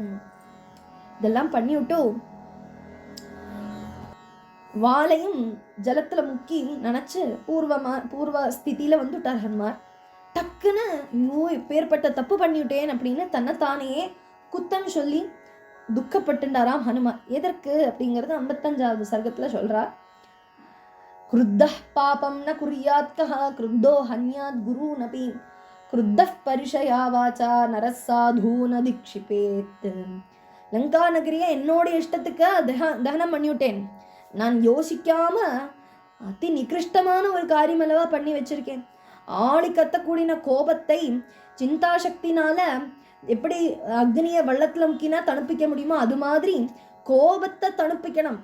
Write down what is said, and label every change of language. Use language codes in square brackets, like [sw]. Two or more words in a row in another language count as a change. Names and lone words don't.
[ta] இதெல்லாம் பண்ணிவிட்டு வாளையும் ஜலத்துல முக்கி நினைச்சு பூர்வ ஸ்திதியில வந்துட்டார் ஹனுமார். டக்குன்னு ஐயோ இப்பேற்பட்ட தப்பு பண்ணிவிட்டேன் அப்படின்னு தன்னைத்தானே குத்தம் சொல்லி துக்கப்பட்டுண்டாராம் ஹனுமார். எதற்கு அப்படிங்கிறது 55வது சர்க்கத்துல சொல்றார். [sa] क्रुद्धः पापं न कुर्यात् कः क्रुद्धो हन्यात् गुरूनपि क्रुद्धः परिशया वाचा नरः साधून दिक्षिपेत्. [ta] லங்கா நகரிய என்னோட இஷ்டத்துக்கு தகனம் பண்ணிவிட்டேன். நான் யோசிக்காம அதி நிகிருஷ்டமான ஒரு காரியம் அல்லவா பண்ணி வச்சிருக்கேன். ஆளி கத்தக்கூடின கோபத்தை சிந்தாசக்தினால எப்படி அக்னியை வெள்ளத்துல முக்கினா தணுப்பிக்க முடியுமோ அது மாதிரி கோபத்தை தணுப்பிக்கணும்.